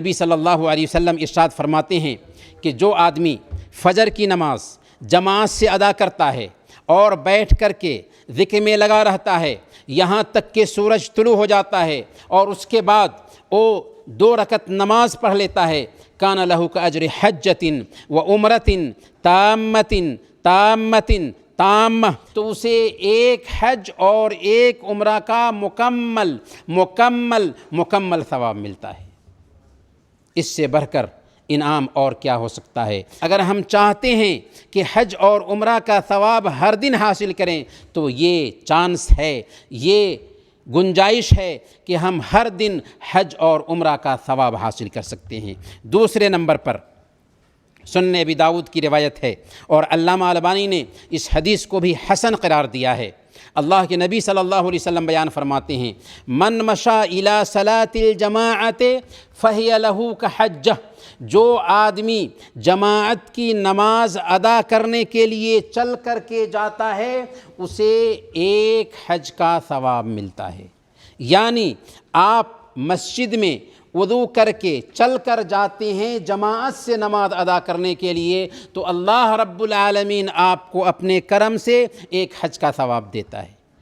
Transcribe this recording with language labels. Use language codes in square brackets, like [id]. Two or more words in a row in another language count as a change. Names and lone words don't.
[ur] نبی صلی اللہ علیہ وسلم ارشاد فرماتے ہیں کہ جو آدمی فجر کی نماز جماعت سے ادا کرتا ہے اور بیٹھ کر کے ذکر میں لگا رہتا ہے یہاں تک کہ سورج طلوع ہو جاتا ہے اور اس کے بعد وہ 2 رکعت نماز پڑھ لیتا ہے، [ar] کان لہ کاجر حجۃ و عمرۃ تامۃ تامۃ تامہ، [ur] تو اسے ایک حج اور ایک عمرہ کا مکمل ثواب ملتا ہے۔ اس سے بڑھ کر انعام اور کیا ہو سکتا ہے؟ اگر ہم چاہتے ہیں کہ حج اور عمرہ کا ثواب ہر دن حاصل کریں تو یہ چانس ہے، یہ گنجائش ہے کہ ہم ہر دن حج اور عمرہ کا ثواب حاصل کر سکتے ہیں۔ دوسرے نمبر پر سنن ابی داؤد کی روایت ہے اور علامہ البانی نے اس حدیث کو بھی حسن قرار دیا ہے۔ اللہ کے نبی صلی اللہ علیہ وسلم بیان فرماتے ہیں، [ar] من مشى الى صلاة الجماعة فهي له كحجہ، [ur] جو آدمی جماعت کی نماز ادا کرنے کے لیے چل کر کے جاتا ہے اسے ایک حج کا ثواب ملتا ہے۔ یعنی آپ مسجد میں وضو کر کے چل کر جاتے ہیں جماعت سے نماز ادا کرنے کے لیے تو اللہ رب العالمین آپ کو اپنے کرم سے ایک حج کا ثواب دیتا ہے۔